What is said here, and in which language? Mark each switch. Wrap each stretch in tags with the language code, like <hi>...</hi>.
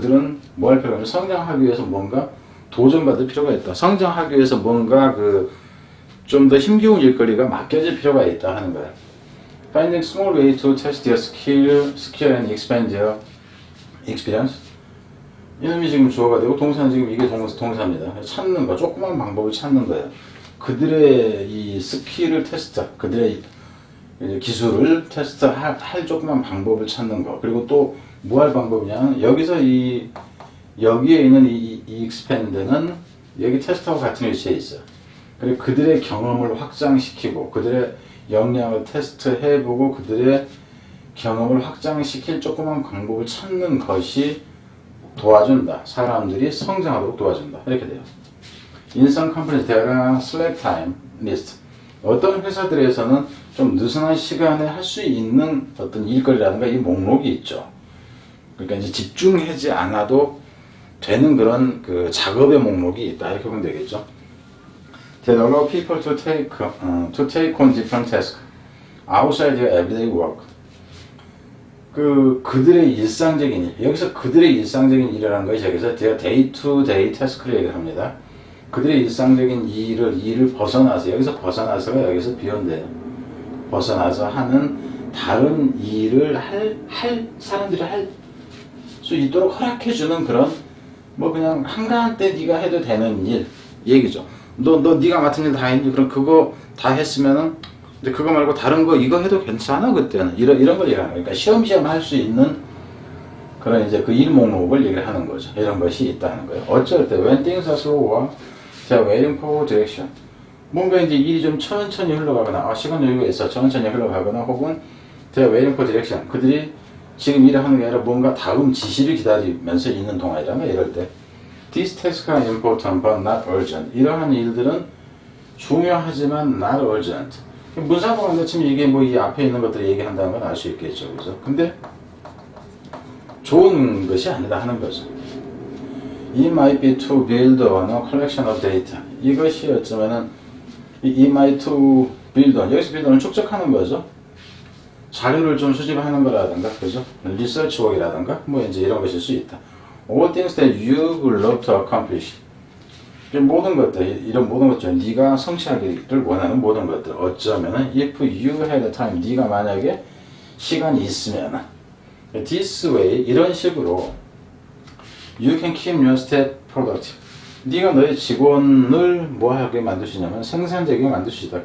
<ko>그들은 뭐 할 필요가 없냐. 성장하기 위해서 뭔가 도전받을 필요가 있다. 성장하기 위해서 뭔가 좀 더 힘겨운 일거리가 맡겨질 필요가 있다 하는 거야.</ko> <en>Finding small way to test their skill and expand their experience.</en> <ko>이놈이 지금 주어가 되고 동사는 지금 이게 동사입니다. 찾는 거, 조그만 방법을 찾는 거예요. 그들의 이 스킬을 테스트, 그들의 기술을 테스트할 조그만 방법을 찾는 거. 그리고 또 뭐 할 방법이냐면 여기에 있는 이 expand는 여기 테스트하고 같은 위치에 있어요. 그리고 그들의 경험을 확장시키고 그들의 역량을 테스트해보고 그들의 경험을 확장시킬 조그만 방법을 찾는 것이 도와준다. 사람들이 성장하도록 도와준다. 이렇게 돼요.</ko> <en>In some companies, there are slack time list.</en> <ko>어떤 회사들에서는 좀 느슨한 시간에 할 수 있는 어떤 일거리라든가 이 목록이 있죠. 그러니까 이제 집중하지 않아도 되는 그런 그 작업의 목록이 있다. 이렇게 보면 되겠죠.</ko> <en>They allow people to take on different tasks outside their everyday work.</en> <ko>그들의 일상적인 일, 여기서 그들의 일상적인 일이라는 것이 여기서</ko> <en>their day-to-day task</en> <ko>를 얘기합니다. 그들의 일상적인 일을 벗어나서, 여기서 벗어나서가 여기서 비운대요. 벗어나서 하는 다른 일을 사람들이 할 수 있도록 허락해주는 그런, 뭐 그냥 한가한때 네가 해도 되는 일, 얘기죠. 네가 맡은 일 다 했니? 그럼 그거 다 했으면은, 근데 그거 말고 다른 거 이거 해도 괜찮아, 그때는. 이런 걸 얘기하는 거예요. 그러니까 시험시험 할 수 있는 그런 이제 그 일 목록을 얘기를 하는 거죠. 이런 것이 있다는 거예요. 어쩔 때,</ko> <en>when things are slow, they're waiting for direction.</en> <ko>뭔가 이제 일이 좀 천천히 흘러가거나, 시간 여유가 있어. 천천히 흘러가거나, 혹은</ko> <en>they're waiting for direction.</en> <ko>그들이 지금 일을 하는 게 아니라 뭔가 다음 지시를 기다리면서 있는 동안이라면 이럴 때.</ko> <en>These tasks are important but not urgent.</en> <ko>이러한 일들은 중요하지만</ko> <en>not urgent.</en> <ko>문사고가 같으면 이게 뭐 이 앞에 있는 것들을 얘기한다는 건 알 수 있겠죠. 그죠? 근데 좋은 것이 아니다 하는 거죠.</ko> <en>It might be to build on a collection of data.</en> <ko>이것이 어쩌면은</ko> <en>it might to build on.</en> <ko>여기서 build on은 축적하는 거죠. 자료를 좀 수집하는 거라든가, 그죠? 리서치 워크라든가, 뭐 이제 이런 것일 수 있다.</ko> <en>All things that you would love to accomplish.</en> <ko>모든 것들, 이런 모든 것들, 네가 성취하기를 원하는 모든 것들, 어쩌면은</ko> <en>if you had time,</en> <ko>네가 만약에 시간이 있으면은</ko> <en>this way,</en> <ko>이런 식으로</ko> <en>you can keep your staff productive.</en> <ko>네가 너의 직원을 뭐하게 만들 수 있냐면 생산적이게 만들 수 있다.</ko>